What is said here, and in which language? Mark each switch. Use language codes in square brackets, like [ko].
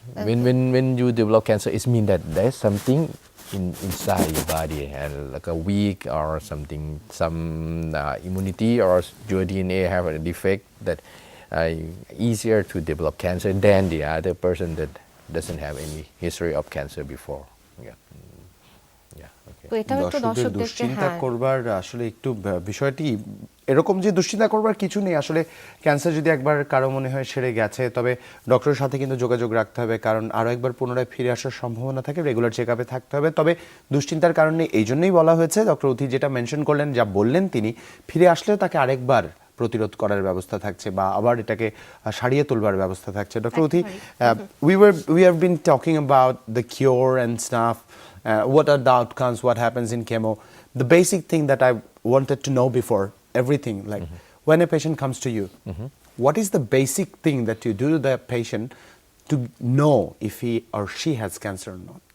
[en] When you develop cancer, it means that there's something inside your body, and like a weak or something, some immunity or your DNA have a defect that easier to develop cancer than the other person that doesn't have any history of cancer before. Okay. [bn] তো এটাও একটু দর্শকদের দর্শকদেরকে দুশ্চিন্তা করবার আসলে একটু বিষয়টি এরকম যে দুশ্চিন্তা করবার কিছু নেই। আসলে ক্যান্সার যদি একবার কারো মনে হয় সেরে গেছে, তবে ডক্টরের সাথে কিন্তু যোগাযোগ রাখতে হবে, কারণ আরও একবার পুনরায় ফিরে আসার সম্ভাবনা থাকে, রেগুলার চেক আপে থাকতে হবে। তবে দুশ্চিন্তার কারণে এই জন্যই বলা হয়েছে, ডক্টর উথি যেটা মেনশন করলেন, যা বললেন, তিনি ফিরে আসলেও তাকে আরেকবার প্রতিরোধ করার ব্যবস্থা থাকছে বা আবার এটাকে সারিয়ে তোলবার ব্যবস্থা থাকছে। [en] Doctor উথি, we have been talking about the cure and stuff. What are the outcomes? What happens in chemo? The basic thing that I wanted to know before everything, like when a patient comes to you, what is the basic thing that you do to the patient to know if he or she has cancer or not?